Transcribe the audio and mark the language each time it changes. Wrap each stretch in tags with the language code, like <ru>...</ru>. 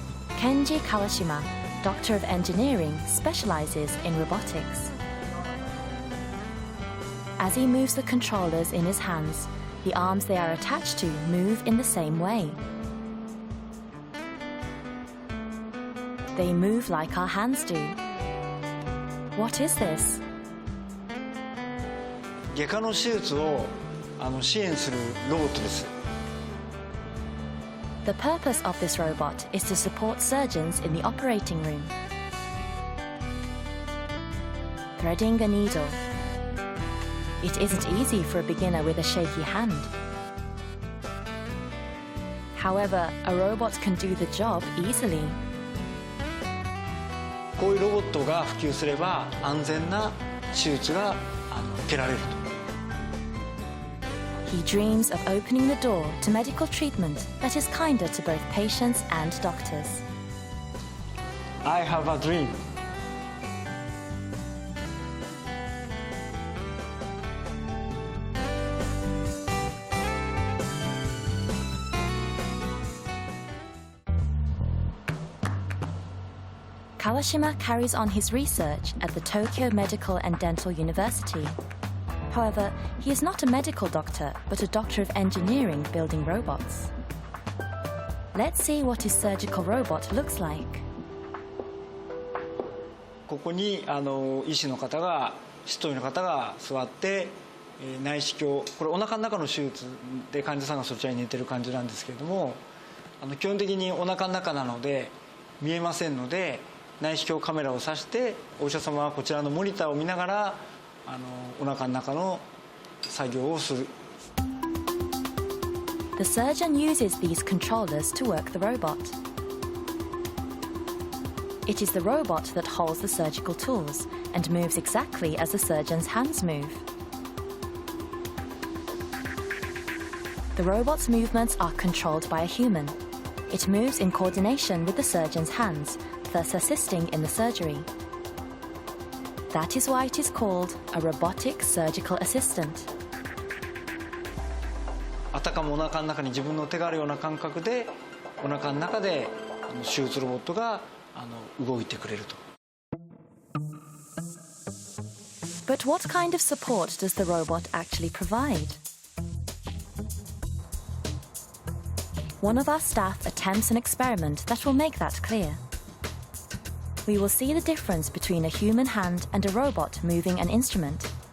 <en>Kenji Kawashima, Doctor of Engineering, specializes in robotics. As he moves the controllers in his hands, the arms they are attached to move in the same way. They move like our hands do. What is this?</en> <ja>外科の手術を支援するロボットです。</ja> <en>The purpose of this robot is to support surgeons in the operating room. Threading a needle. It isn't easy for a beginner with a shaky hand. However, a robot can do the job easily.</en> <ja>こういうロボットが普及すれば安全な手術が受けられると。</ja> <en>He dreams of opening the door to medical treatment that is kinder to both patients and doctors. I have a dream. Kawashima carries on his research at the Tokyo Medical and Dental University. However, he is not a medical doctor, but a doctor of engineering building robots. Let's see what his surgical robot looks like.</en> <ja>ここに医師の方が、執刀医の方が座って、内視鏡、これお腹の中の手術で患者さんがそちらに寝てる感じなんですけれども、基本的にお腹の中なので見えませんので、内視鏡カメラを挿してお医者様はこちらのモニターを見ながらお腹の中の作業をする。</ja> <en>The surgeon uses these controllers to work the robot. It is the robot that holds the surgical tools and moves exactly as the surgeon's hands move. The robot's movements are controlled by a human. It moves in coordination with the surgeon's hands, thus assisting in the surgery. That is why it is called a robotic surgical assistant.</en> <ja>あたかもお腹の中に自分の手があるような感覚でお腹の中で手術ロボットが動いてくれると。</ja> <en>But what kind of support does the robot actually provide? One of our staff attempts an experiment that will make that clear. We will see the difference between a human hand and a robot moving an instrument.</en>